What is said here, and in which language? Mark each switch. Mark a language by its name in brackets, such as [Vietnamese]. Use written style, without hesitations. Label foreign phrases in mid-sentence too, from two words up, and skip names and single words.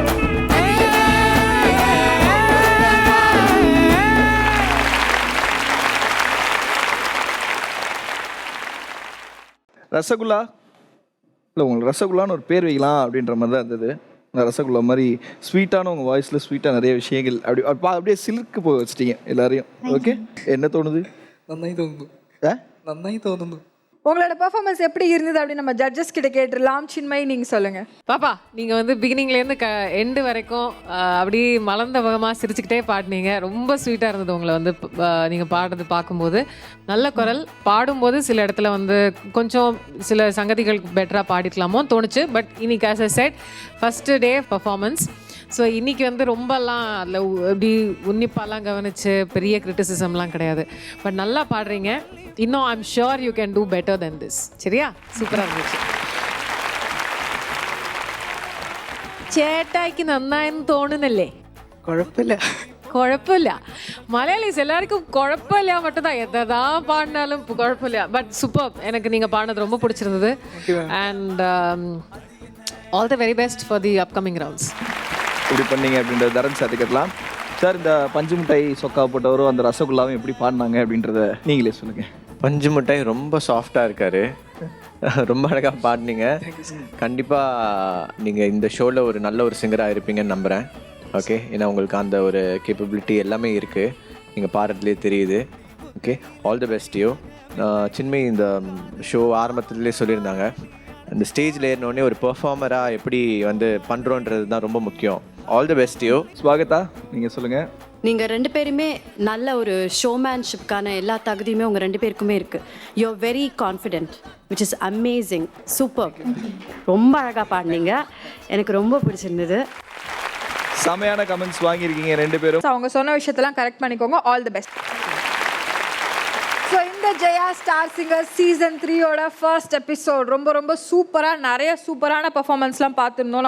[Tamil] ரசகுல்லா இல்லை உங்களுக்கு ரசகுல்லான்னு ஒரு பேர் வைக்கலாம் அப்படின்ற மாதிரி தான் இருந்தது. அந்த ரசகுல்லா மாதிரி ஸ்வீட்டான உங்கள் வாய்ஸில் ஸ்வீட்டாக நிறைய விஷயங்கள் அப்படியே சிலிர்க்கு போக வச்சிட்டீங்க எல்லாரையும். ஓகே, என்ன தோணுது? [Malayalam] നന്നായി തോന്നുന്നു [Tamil] ஆ [Malayalam] നന്നായി തോന്നുന്നു. [Tamil] உங்களோட பெர்ஃபார்மன்ஸ் எப்படி இருந்தது அப்படின்னு நம்ம ஜட்ஜஸ் கிட்ட கேட்டுடலாம். சின்மயி நீங்க சொல்லுங்க. பாப்பா நீங்கள் வந்து பிகினிங்லேருந்து எண்டு வரைக்கும் அப்படி மலர்ந்த முகமாக சிரிச்சுக்கிட்டே பாடினீங்க. ரொம்ப ஸ்வீட்டாக இருந்தது உங்களை வந்து நீங்கள் பாடுறது பார்க்கும்போது. நல்ல குரல். பாடும்போது சில இடத்துல வந்து கொஞ்சம் சில சங்கதிகள் பெட்டராக பாடிக்கலாமோ தோணுச்சு. பட் இன்னைக்கு [English] as a set first day performance. [Tamil] ஸோ இன்றைக்கி வந்து ரொம்பலாம் அதில் எப்படி உன்னிப்பாலாம் கவனிச்சு பெரிய கிரிட்டிசிசம்லாம் கிடையாது. பட் நல்லா பாடுறீங்க. [English] இன்னும் I'm sure you can do better than this. [Tamil] சரியா? சூப்பராக இருந்துச்சு. [Malayalam] ചേട്ടായിക്ക് നന്നായെന്ന് തോന്നുന്നില്ലേ? കുഴപ്പമില്ല. മലയാളീസ് എല്ലാവർക്കും കുഴപ്പമില്ല மட்டும்தான். [Tamil] எதான் பாடினாலும் குழப்பமில்ல. பட் சூப்பர். எனக்கு நீங்கள் பாடினது ரொம்ப பிடிச்சிருந்தது. [English] and all the very best for the upcoming rounds. [Tamil] இப்படி பண்ணீங்க அப்படின்றத தரன் சாதிக்கலாம். சார், இந்த பஞ்சு மிட்டாய் சொக்கா போட்டவரும் அந்த ரசகுல்லாவும் எப்படி பாடினாங்க அப்படின்றத நீங்களே சொல்லுங்கள். பஞ்சு மிட்டாய் ரொம்ப சாஃப்டாக இருக்காரு. ரொம்ப அழகாக பாடினீங்க. கண்டிப்பாக நீங்கள் இந்த ஷோவில் ஒரு நல்ல ஒரு சிங்கராக இருப்பீங்கன்னு நம்புகிறேன். ஓகே, ஏன்னா உங்களுக்கு அந்த ஒரு கேப்பபிலிட்டி எல்லாமே இருக்குது. நீங்கள் பாடுறதுலேயே தெரியுது. ஓகே, [English] all the best you. [Tamil] சின்மயி இந்த ஷோ ஆரம்பத்துலேயே சொல்லியிருந்தாங்க, இந்த ஸ்டேஜில் ஏறினோடனே ஒரு பெர்ஃபார்மராக எப்படி வந்து பண்ணுறோன்றது தான் ரொம்ப முக்கியம். [English] all the best you. [Tamil] ஸ்வாகதா, நீங்கள் சொல்லுங்கள். நீங்கள் ரெண்டு பேருமே நல்ல ஒரு ஷோமேன்ஷிப்கான எல்லா தகுதியுமே உங்கள் ரெண்டு பேருக்குமே இருக்குது. [English] you are very confident, which is amazing. [Tamil] சூப்பர். ரொம்ப அழகாக பாடினீங்க. எனக்கு ரொம்ப பிடிச்சிருந்தது. செமையான கமெண்ட்ஸ் வாங்கியிருக்கீங்க ரெண்டு பேரும். அவங்க சொன்ன விஷயத்தெல்லாம் கரெக்ட் பண்ணிக்கோங்க. [English] all the best. [Tamil] ஸோ இந்த ஜெயா ஸ்டார் சிங்கர் சீசன் 3யோட [English] first episode [Tamil] ரொம்ப ரொம்ப சூப்பராக நிறைய சூப்பரான பர்ஃபார்மன்ஸ்லாம் பார்த்துருந்தோம்.